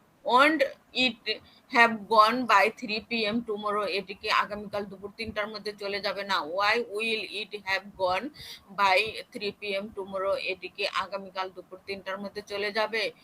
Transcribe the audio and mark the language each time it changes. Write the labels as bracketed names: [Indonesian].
[English] Won't it have gone by 3 p.m. tomorrow? [Bangla] এটি কি আগামীকাল দুপুর 3টার মধ্যে চলে যাবে না। [English] Why will it have gone by 3 p.m. tomorrow? [Bangla] এটি কি আগামীকাল দুপুর 3টার মধ্যে চলে যাবে।